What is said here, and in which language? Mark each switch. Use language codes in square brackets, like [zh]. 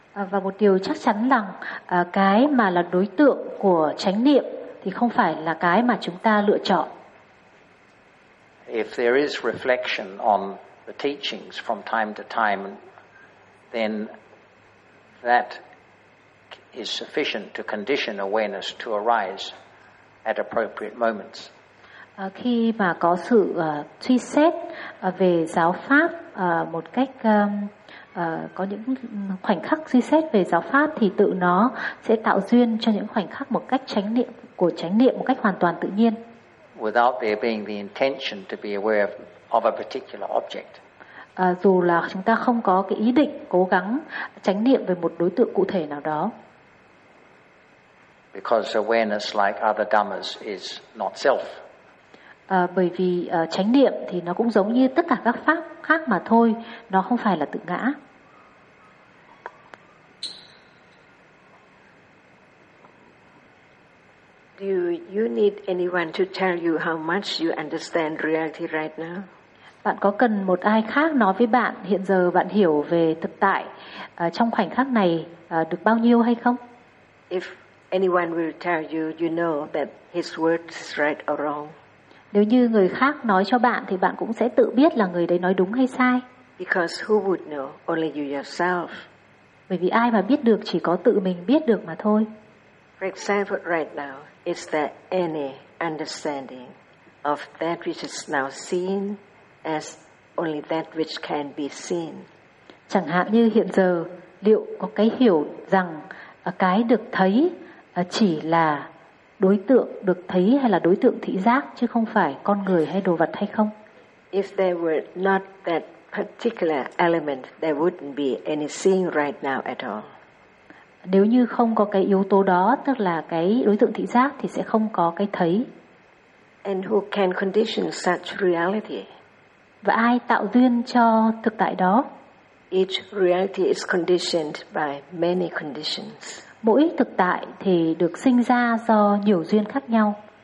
[vi] Và một điều chắc chắn rằng cái mà là đối tượng của chánh niệm thì không phải là cái mà chúng ta lựa chọn. [en] If there is reflection on the teachings from time to time, then that is sufficient to condition awareness to arise at appropriate moments. [vi] Khi mà có sự suy xét về giáo pháp một cách có những khoảnh khắc suy xét về giáo pháp thì tự nó sẽ tạo duyên cho những khoảnh khắc một cách chánh niệm của chánh niệm một cách hoàn toàn tự nhiên. [en] Without there being the intention to be aware of a particular object. [vi] Dù là chúng ta không có cái ý định cố gắng chánh niệm về một đối tượng cụ thể nào đó. [en] Because awareness, like other dhammas, is not self. [vi] Bởi vì chánh niệm thì nó cũng giống như tất cả các pháp khác mà thôi, nó không phải là tự ngã. [en] Do you need anyone to tell you how much you understand reality right now? [vi] Bạn có cần một ai khác nói với bạn hiện giờ bạn hiểu về thực tại trong khoảnh khắc này được bao nhiêu hay không? [en] If anyone will tell you, you know that his words is right or wrong. [vi] Nếu như người khác nói cho bạn thì bạn cũng sẽ tự biết là người đấy nói đúng hay sai. [en] Because who would know? Only you yourself. [vi] Bởi vì ai mà biết được, chỉ có tự mình biết được mà thôi. [en] For example, right now, is there any understanding of that which is now seen as only that which can be seen? [vi] Chẳng hạn như hiện giờ, liệu có cái hiểu rằng cái được thấy chỉ là đối tượng được thấy hay là đối tượng thị giác chứ không phải con người hay đồ vật hay không? [en] If there were not that particular element, there wouldn't be any seeing right now at all. [vi] Nếu như không có cái yếu tố đó, tức là cái đối tượng thị giác, thì sẽ không có cái thấy. [en] And who can condition such reality? [vi] Và ai tạo duyên cho thực tại đó? [en] Each reality is conditioned by many conditions. [vi] Mỗi thực tại thì được sinh ra do nhiều duyên khác nhau.